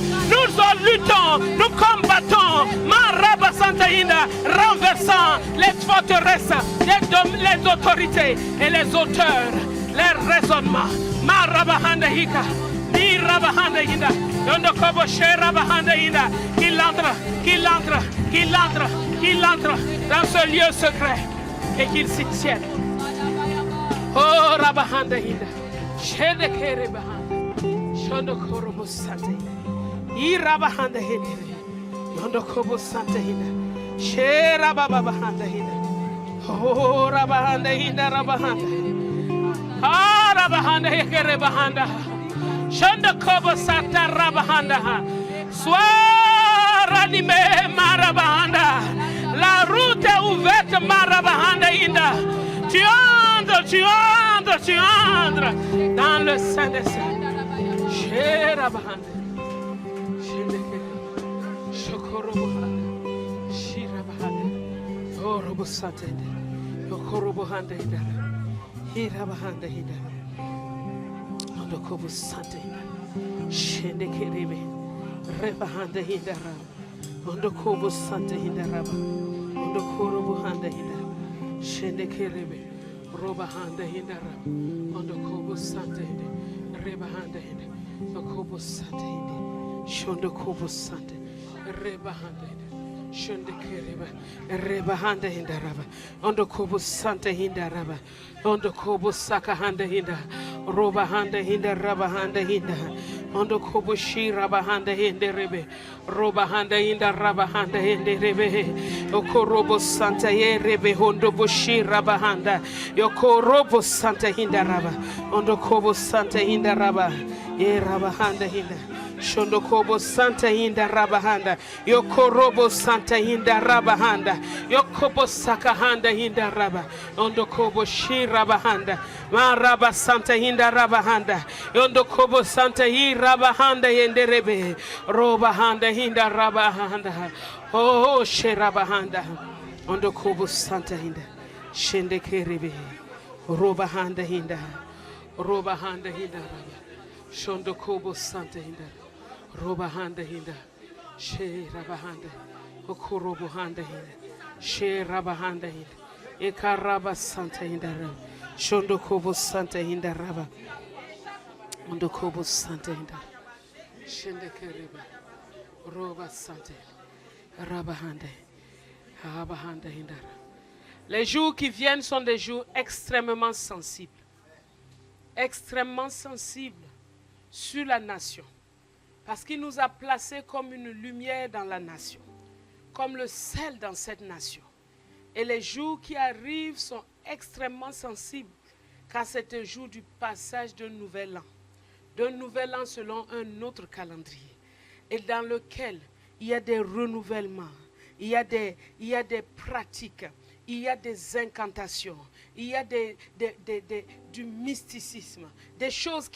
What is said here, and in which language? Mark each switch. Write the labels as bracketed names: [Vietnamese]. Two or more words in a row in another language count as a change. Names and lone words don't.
[French] Nous luttons, nous combattons, Maraba Santa Inda, renversant les forteresses, les autorités et les auteurs, les raisonnements. Maraba Handaïka, Miraba Handaïda. Qu'il entre dans ce lieu secret et qu'il s'y tienne. Oh Rabahanda Hinda, Shedekere Bahanda, Shondokorobo Sante, Irabahanda Hinda, Yondokobo Sante Hinda, Sherababahanda Hinda, Oh Rabahanda Hinda Rabahanda, Ah Rabahanda Hekere Bahanda. Shondokobo Santa Rabahanda. Sois ranimé Marabahanda. La route est ouverte Marabahanda Inda. Tu entres dans le sein des saints. Sherabahanda. Shokorobohanda. Shirabahanda. Oh Robosate. Yokorobohanda Inda. Hirabahanda Inda. Ondokobo Sante Inda. Shendekerebe. Rebahanda Inda. Ondokobo Sante Inda Raba. Ondokorobohanda Inda. Shendekerebe. Robahanda Inda Raba. Ondokobo Sante Inda. Rebahanda Inda. Okobo Sante Inda. Shondokobo Sante. Rebahanda Inda. Shendekerebe. Rebahanda Inda Raba. Ondokobo Sante Inda Raba. Ondokobo Sakahanda Inda. Robahanda Hinda Rabahanda Hinda Ondo Koboshi Rabahanda Hinde Rebe Robahanda Hinda Rabahanda Hinde Rebe Okorobo Santa Ye Rebe Hondo Boshi Rabahanda Yokorobo Santa Hinda Raba Ondo Kobo Santa Hinda Raba Ye Rabahanda Hinda Shondokobo Santa Hinda Rabahanda Yokorobo Santa Hinda Rabahanda Yokobo Sakahanda Hinda Raba Ondokobo Shi Rabahanda Maraba Santa Hinda Rabahanda Yondokobo Santa Hi Rabahanda Yenderebe Robahanda Hinda Rabahanda Oh She Rabahanda Ondokobo Santa Hinda Shendekerebe Robahanda Hinda Robahanda Hinda Raba Shondokobo Santa Hinda Robahanda Hinda, She Rabahanda, Okorobohanda Hinda, She Rabahanda Hinda, Ekaraba Santa Hinda, Shondokobo Santa Hinda Raba, Ondokobo Santa Hinda, Shendekereba, Roba Santa, Rabahanda, Rabahanda Hinda. Les jours qui viennent sont des jours extrêmement sensibles sur la nation. Parce qu'il nous a placés comme une lumière dans la nation, comme le sel dans cette nation. Et les jours qui arrivent sont extrêmement sensibles, car c'est un jour du passage d'un nouvel an selon un autre calendrier, et dans lequel il y a des renouvellements, il y a des pratiques, il y a des incantations, il y a du mysticisme, des choses qui se passent.